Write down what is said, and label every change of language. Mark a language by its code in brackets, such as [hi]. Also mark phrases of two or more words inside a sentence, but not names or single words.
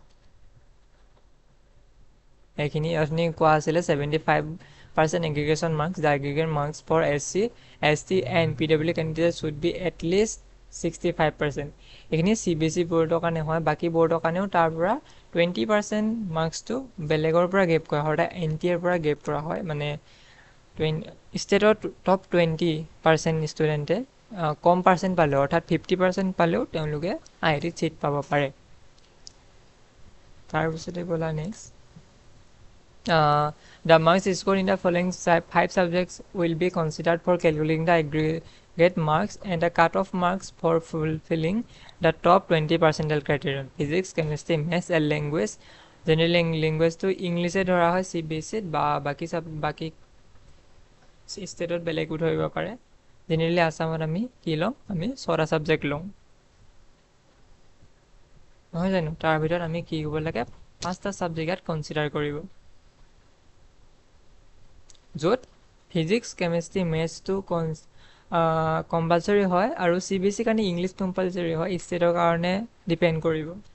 [as] এইখিনি অথনি কোৱা আছিলে 75% [en] aggregation marks the aggregate marks for SC ST and PW candidate should be atleast [as] 65% এইখিনি CBSE বৰ্ডৰ কাৰণে হয় বাকী বৰ্ডৰ কাৰণেও তাৰ পৰা 20% মাৰ্কছটো বেলেগৰ পৰা গেপ কৰা হয় অৰ্থাৎ NTAৰ পৰা গেপ কৰা হয় মানে ষ্টেটৰ টপ 20% ষ্টুডেণ্টে কম পাৰ্চেণ্ট পালেও অৰ্থাৎ 50% পালেও তেওঁলোকে IITত ছিট পাব পাৰে তাৰপিছতে ব'লা নেক্সট [en] the marks scored in the following 5 subjects will be considered for calculating the aggregate marks and the cutoff marks for fulfilling the top 20 percentile criterion physics chemistry maths and language general language to english [as] এ ধৰা হয় CBSE বা বাকী ষ্টেটত বেলেগ উধোইবা পাৰে generally অসমত আমি কি লওঁ আমি 6 subject লওঁ নহয় জানো তাৰ ভিতৰত আমি কি কৰিব লাগে 5টা [en] subject consider [as] কৰিব য'ত [en] physics chemistry maths compulsory [as] হয় আৰু CBSE কাৰণে [en] English compulsory [as] হয় ষ্টেটৰ কাৰণে ডিপেণ্ড কৰিব